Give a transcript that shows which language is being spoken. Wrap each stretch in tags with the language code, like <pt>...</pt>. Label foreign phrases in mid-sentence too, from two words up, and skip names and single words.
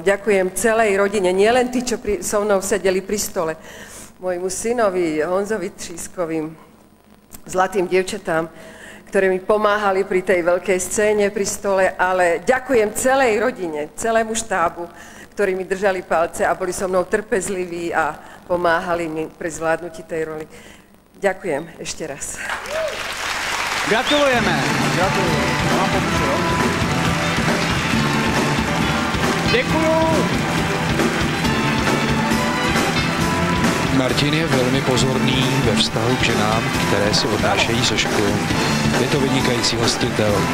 <sk>Ďakujem celej rodine, nielen tí, čo so mnou sedeli pri stole, môjmu synovi Honzovi Třískovým, zlatým dievčatám, ktorí mi pomáhali pri tej veľkej scéne pri stole, ale ďakujem celej rodine, celému štábu, ktorí mi držali palce a boli so mnou trpezliví a pomáhali mi pri zvládnutí tej roli. Ďakujem ešte raz. Gratulujeme.</sk> <cs>Gratulujeme. Mám pomůžu, jo? Děkuju. Martin je velmi pozorný ve vztahu k ženám, které si odnášejí sošku. Je to vynikající hostitel.</cs>